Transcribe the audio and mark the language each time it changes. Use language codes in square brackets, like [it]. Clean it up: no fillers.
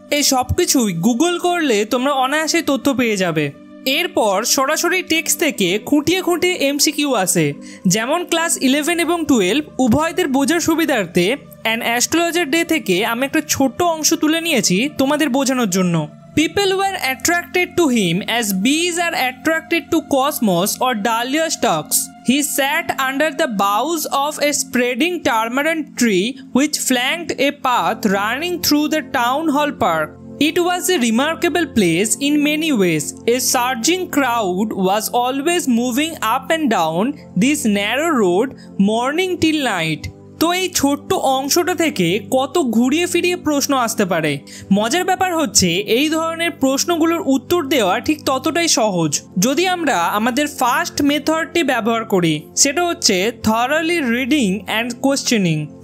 [bn] এই সব কিছুই গুগল করলে তোমরা অনায়াসে তথ্য পেয়ে যাবে। এরপর সরাসরি টেক্সট থেকে খুঁটিয়ে খুঁটিয়ে এমসিকিউ আসে, যেমন ক্লাস 11 এবং 12 উভয়দের বোঝার সুবিধার্থে অ্যান অ্যাস্ট্রোলজার ডে থেকে আমি একটা ছোট্ট অংশ তুলে নিয়েছি তোমাদের বোঝানোর জন্য। [en] People were attracted to him as bees are attracted to cosmos or dahlia stalks. He sat under the boughs of a spreading tamarind tree which flanked a path running through the town hall park. It was a remarkable place in many ways. A surging crowd was always moving up and down this narrow road morning till night. [bn] তো এই ছোট্ট অংশটা থেকে কত ঘুরিয়ে ফিরিয়ে প্রশ্ন আসতে পারে। মজার ব্যাপার হচ্ছে এই ধরনের প্রশ্নগুলোর উত্তর দেওয়া ঠিক ততটাই সহজ যদি আমরা আমাদের ফার্স্ট মেথডটি ব্যবহার করি, সেটা হচ্ছে [en] Thoroughly reading and questioning.